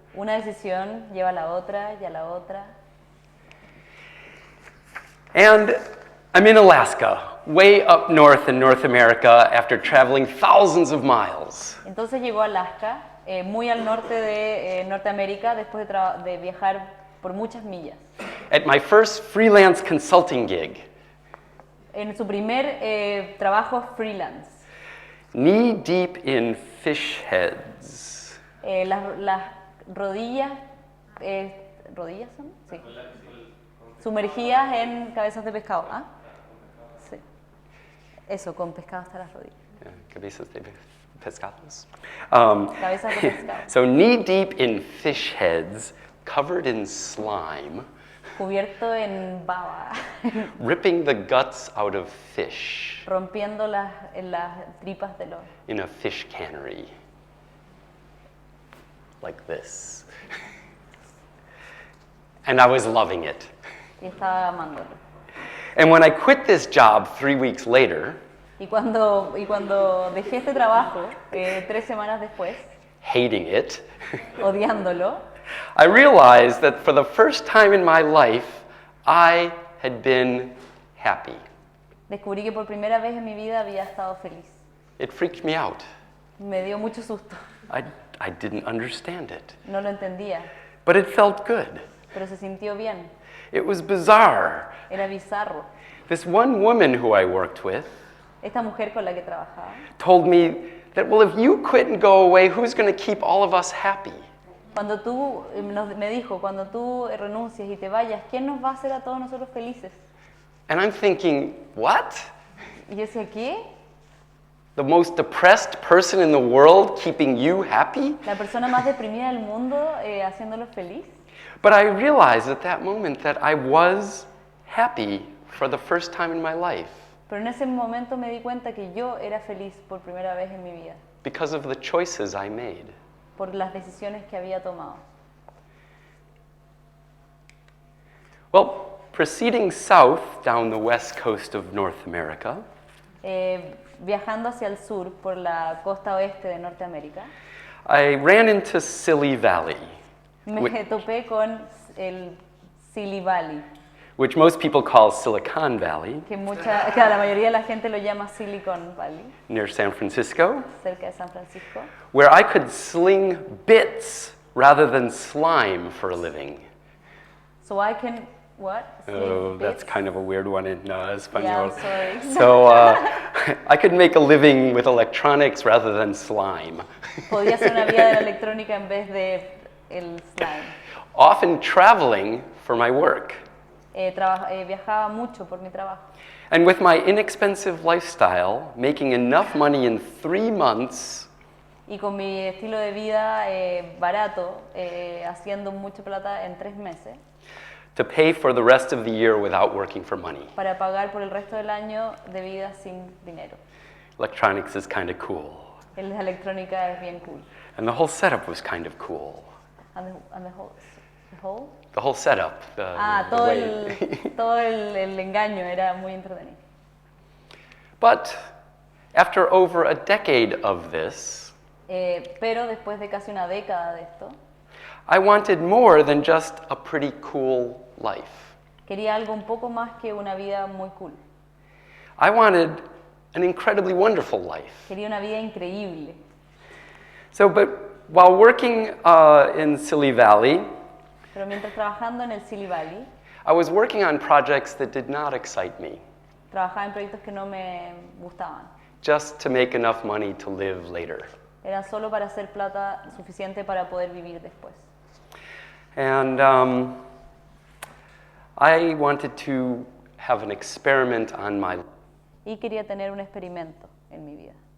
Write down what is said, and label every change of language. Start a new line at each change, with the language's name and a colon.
Spanish: una decisión lleva a la otra y a la otra.
English: And I'm in Alaska, way up north in North America after traveling thousands of miles.
Spanish: Entonces llegó a Alaska, muy al norte de Norteamérica, después de viajar por muchas millas.
English: At my first freelance consulting gig,
Spanish: En su primer trabajo freelance,
English: knee deep in fish heads.
Spanish: las rodillas, ¿rodillas son? Sí. Sumergidas en cabezas de pescado. ¿Ah? Sí. Eso, con pescado hasta las rodillas. Cabezas de pescados. Cabezas de pescado.
English: So knee deep in fish heads, covered in slime,
Spanish: Cubierto en baba,
English: ripping the guts out of fish
Spanish: rompiendo las tripas de los...
English: in a fish cannery. Like this. And I was loving it.
Spanish: Y estaba amándolo.
English: And when I quit this job 3 weeks later,
Spanish: Y cuando dejé este trabajo, 3 semanas después,
English: hating it,
Spanish: odiándolo,
English: I realized that for the first time in my life, I had been happy.
Spanish: descubrí que por primera vez en mi vida había estado feliz.
English: It freaked me out.
Spanish: Me dio mucho susto.
English: I didn't understand it.
Spanish: No lo entendía,
English: But it felt good.
Spanish: pero se sintió bien.
English: It was bizarre.
Spanish: Era bizarro.
English: This one woman who I worked with
Spanish: Esta mujer con la que trabajaba
English: told me that, well, if you quit and go away, who's going to keep all of us happy?
Spanish: me dijo, cuando tú renuncies y te vayas, ¿quién nos va a hacer a todos nosotros felices?
English: And I'm thinking, what?
Spanish: Y yo decía, ¿qué?
English: The most depressed person in the world keeping you happy?
Spanish: ¿La persona más deprimida del mundo haciéndolo feliz?
English: But I realized at that moment that I was happy for the first time in my life
Spanish: Pero en ese momento me di cuenta que yo era feliz por primera vez en mi vida,
English: because of the choices I made.
Spanish: por las decisiones que había tomado.
English: Well, proceeding south down the west coast of North America,
Spanish: viajando hacia el sur por la costa oeste de Norteamérica,
English: I ran into Silly Valley,
Spanish: me topé con el Silly Valley,
English: which most people call Silicon Valley,
Spanish: que la mayoría de la gente lo llama Silicon Valley,
English: near San Francisco,
Spanish: cerca de San Francisco,
English: where I could sling bits rather than slime for a living. so I can, what? Oh, Sling that's bits? kind of a weird one in Espanol. Yeah, I'm sorry. So I could make a living with electronics rather than slime.
Spanish: Podía hacer una vida de la electrónica en vez de el slime.
English: Often traveling for my work.
Spanish: Viajaba mucho por mi trabajo.
English: And with my inexpensive lifestyle, making enough money in 3 months
Spanish: Y con mi estilo de vida barato, haciendo mucha plata en 3 meses,
English: to pay for the rest of the year without working for money.
Spanish: para pagar por el resto del año de vida sin dinero.
English: Electronics is kind of cool.
Spanish: La electrónica es bien cool.
English: And the whole setup was kind of cool. And the whole? The whole setup.
Spanish: Todo way. todo el engaño era muy entretenido.
English: But after over a decade of this,
Spanish: Pero después de casi una década de esto,
English: I wanted more than just a pretty cool life.
Spanish: quería algo un poco más que una vida muy cool.
English: I wanted an incredibly wonderful life.
Spanish: Quería una vida increíble.
English: So, but while working in Silly Valley,
Spanish: Pero mientras trabajando en el Silly Valley,
English: I was working on projects that did not excite me,
Spanish: trabajaba en proyectos que no me gustaban.
English: just to make enough money to live later.
Spanish: Era solo para hacer plata suficiente para poder vivir después.
English: And I wanted to have an experiment on my life.
Spanish: Y quería tener un experimento en mi vida.